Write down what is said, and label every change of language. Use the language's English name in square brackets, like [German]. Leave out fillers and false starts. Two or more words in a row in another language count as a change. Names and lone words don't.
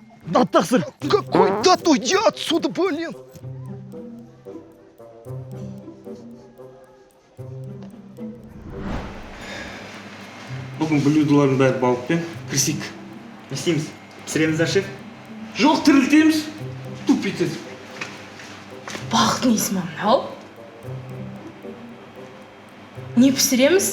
[Kazakh] Да тақсыр. [Russian] Какой дат, уйди отсюда, блин. [Kazakh] Бүгін блюдолардың бәрі балықпен кірісейік. Не істейміз? Пісіреміз да, шеф? Жоқ, тірілтеміз. Тупит етіп. Балықтың есімі мынау. Не пісіреміз?